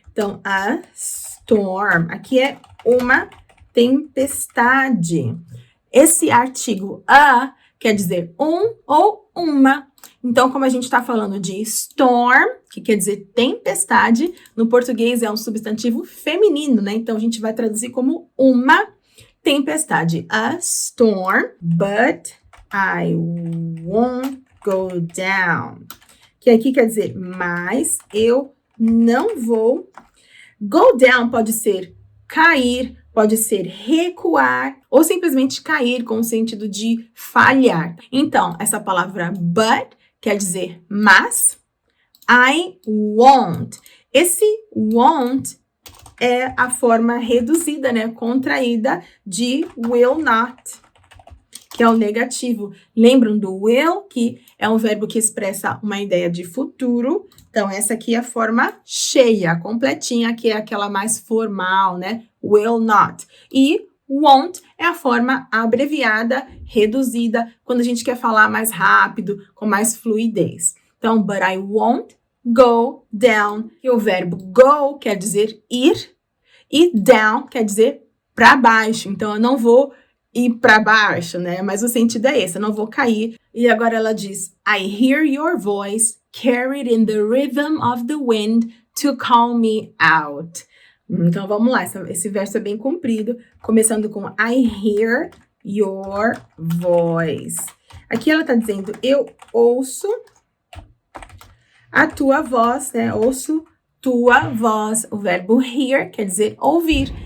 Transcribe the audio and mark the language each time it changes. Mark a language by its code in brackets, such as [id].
[pt] Então, a storm, aqui é uma tempestade. Esse artigo a quer dizer um ou uma. Então, como a gente está falando de storm, que quer dizer tempestade, no português é um substantivo feminino, né? Então, a gente vai traduzir como uma tempestade. [en] A storm, but I won't go down. [pt] Que aqui quer dizer, mas eu não vou. Go down pode ser cair, pode ser recuar ou simplesmente cair com o sentido de falhar. Então, essa palavra but quer dizer mas. [en] I won't. [pt] Esse won't é a forma reduzida, né, contraída de will not, que é o negativo. Lembram do will, que é um verbo que expressa uma ideia de futuro. Então, essa aqui é a forma cheia, completinha, que é aquela mais formal, né? Will not. E won't é a forma abreviada, reduzida, quando a gente quer falar mais rápido, com mais fluidez. Então, [en] but I won't go down. [pt] E o verbo go quer dizer ir, e down quer dizer para baixo. Então, eu não vou ir para baixo, né? Mas o sentido é esse, eu não vou cair. E agora ela diz, [en] I hear your voice carried in the rhythm of the wind to call me out. [pt] Então, vamos lá, esse verso é bem comprido, começando com [en] I hear your voice. [pt] Aqui ela tá dizendo, eu ouço a tua voz, né? Ouço tua voz. O verbo hear quer dizer ouvir.